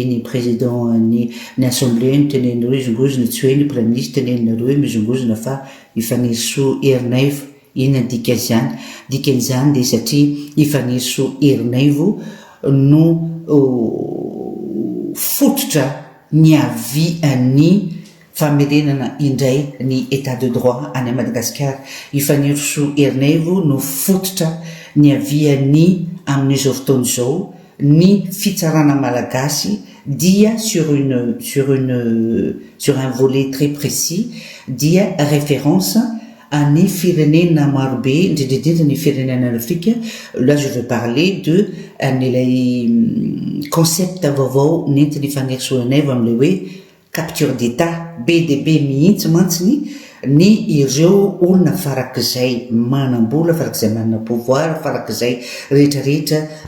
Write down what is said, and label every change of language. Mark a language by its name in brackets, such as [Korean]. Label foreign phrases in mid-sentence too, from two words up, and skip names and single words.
[Malagasy] ny président ny assemblée no teneninareo iozongozona tsy hoe ny [French] premier ministre [Malagasy] teneninareo hoe mizongozona fa i Fanirisoa Herinevo inona dikan'izany de satria i Fanirisoa Herinevo no fototra ny avian'ny famerenana indray ny [French] état de droit [Malagasy] any Madagasikara. I Fanirisoa Herinevo no fototra ny avian'ny amin'izao fotoana izao ny fitsarana malagasy dia [French] sur un volet très précis [Malagasy] dia référence any firenena marobe indrindrindrindra ny firenena Afrika. [French] Là je veux parler de [Malagasy] an'ilay concept vaovao nentiny Fanirisoa Herinevo am'ilay hoe [French] capture d'état [Malagasy] be de be mihitsy mantsiny ny ireo olona farak'izay manam-bola farak'izay manana pouvoir farak'izay rehetrarehetra